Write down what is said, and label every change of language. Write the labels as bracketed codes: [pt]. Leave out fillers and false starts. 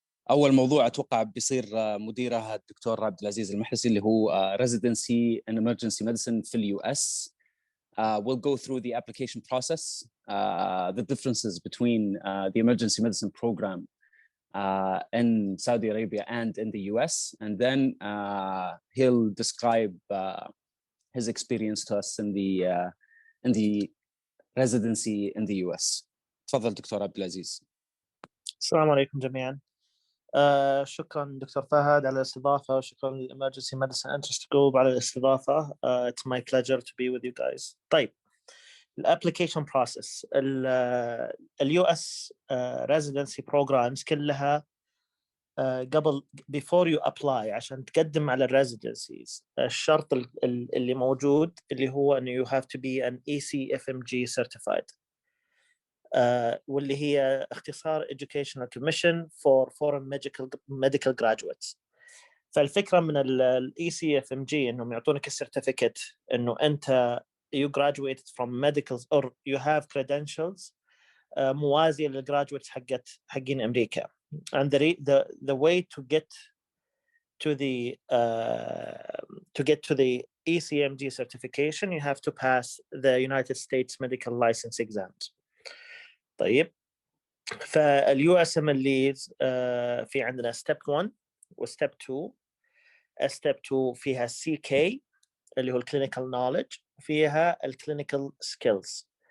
[ar] أول موضوع أتوقع بيصير مديرها الدكتور عبد العزيز المحلسي اللي هو Residency in Emergency Medicine في اليو اس. [en] We'll go through the application process, the differences between the emergency medicine program in Saudi Arabia and in the US, and then he'll describe his experience to us in the residency in the US. [ar] تفضل دكتور عبد العزيز. السلام عليكم جميعا. شكرا دكتور فهد على الاستضافة، وشكرا للإمرجنسي ميديسن انترست جروب على الاستضافة. [en] It's my pleasure to be with you guys. [ar] طيب، الابليكيشن بروسيس اليو اس [en] residency programs [ar] كلها قبل [en] before you apply [ar] عشان تقدم على الريزيدنسيز، الشرط اللي موجود اللي هو انه [en] you have to be an ECFMG certified، [ar] واللي هي اختصار Educational Commission for Foreign Medical Graduates. فالفكرة من ال ECFMG إنهم يعطونك السيرتيفيكت إنه أنت [en] you graduated from medicals or you have credentials [ar] موازية للgraduates حقين أمريكا. [en] And the way to get to the ECMG certification, you have to pass the United States Medical License exams. [ar] طيب، فاليو اس ام الليز في عندنا ستيب 1 وستيب 2. ستيب 2 فيها سي كي اللي هو الكلينيكال نوليدج، وفيها الكلينيكال سكيلز.